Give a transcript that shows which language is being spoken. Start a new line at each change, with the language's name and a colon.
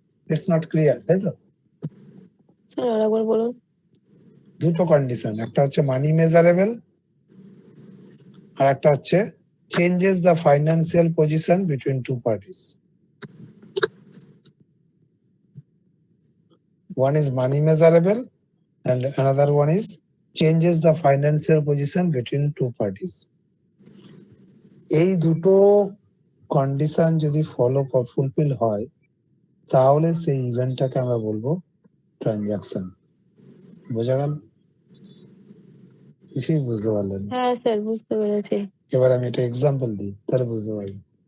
English: it's not clear,
Bangla: তাই তো? Sir আরেকবার বলুন। দুটো কন্ডিশন, একটা হচ্ছে
English: money measurable,
Bangla: আর একটা হচ্ছে
English: Changes the financial position between two parties. One is money measurable and another one is changes the financial position between two parties.
Bangla: এই দুটো কন্ডিশন যদি ফুলফিল হয়, তাহলে সেই ইভেন্টটাকে আমরা বলবো ট্রানজাকশন। বোঝা গেল? কিছুই বুঝতে পারলেন না? হ্যাঁ স্যার, বুঝতে পেরেছি। এবার আমি একটা এক্সাম্পল দিই, তাহলে বুঝতে পারবেন।